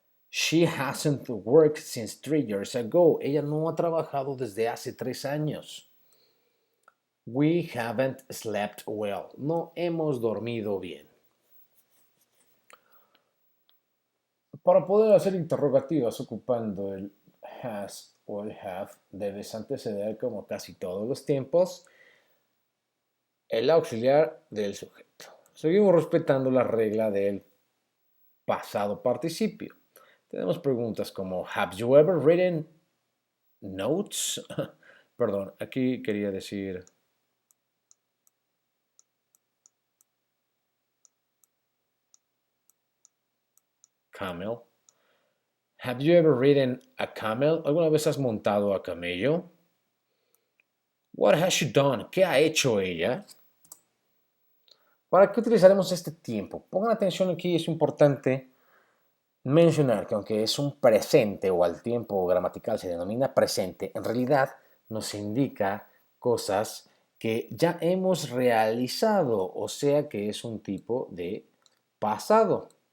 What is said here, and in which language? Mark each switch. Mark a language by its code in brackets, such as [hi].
[en] She hasn't worked since 3 years ago. [es] Ella no ha trabajado desde hace 3 años. [en] We haven't slept well. [es] No hemos dormido bien. Para poder hacer interrogativas ocupando el has o el have, debes anteceder, como casi todos los tiempos, el auxiliar del sujeto. Seguimos respetando la regla del pasado participio. Tenemos preguntas como [en] Have you ever written notes? [es] Perdón, aquí quería decir camel. [en] Have you ever ridden a camel? [es] ¿Alguna vez has montado a camello? [en] What has she done? [es] ¿Qué ha hecho ella? ¿Para qué utilizaremos este tiempo? Pongan atención aquí, es importante mencionar que aunque es un presente o al tiempo gramatical se denomina presente, en realidad nos indica cosas que ya hemos realizado, o sea que es un tipo de pasado.